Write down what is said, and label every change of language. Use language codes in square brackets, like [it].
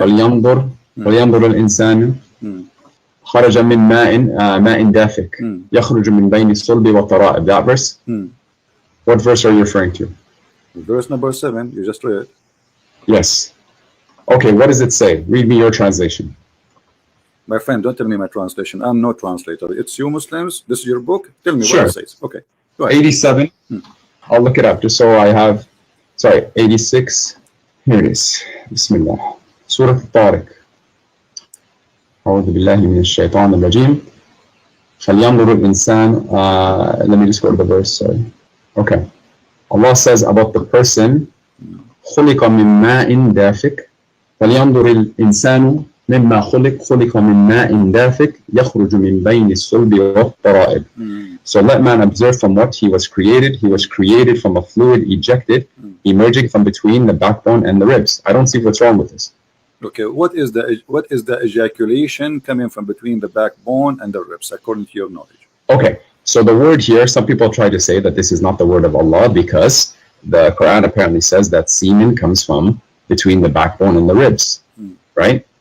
[ar] فلينظر الإنسان خرج من ماء دافق يخرج من بين الصلب والترائب. [en] That verse? What verse are you referring to? Verse number 7. You just read. Yes. Okay, what does it say? Read me your translation. My friend, don't tell me my translation. I'm no translator. It's you Muslims. This is your book. Tell me what it says. Okay. Go ahead. 87. I'll look it up just so I have. Sorry, 86. Here it is. Bismillah. Surah Al-Tariq. [ar] أعوذ بالله من الشيطان الرجيم. فلينظر الإنسان. [en] Let me just go to the verse. Sorry. Okay. Allah says about the person [ar] خلق من ماء دافق فلينظر الإنسان مما خلق من ماء دافق يخرج من بين الصلب والترائب. [en] So let man observe from what he was created. He was created from a fluid ejected, emerging from between the backbone and the ribs. I don't see what's wrong with this. Okay, what is the ejaculation coming from between the backbone and the ribs, according to your knowledge? Okay, so the word here, some people try to say that this is not the word of Allah because the Quran apparently says that semen comes from between the backbone and the ribs, right?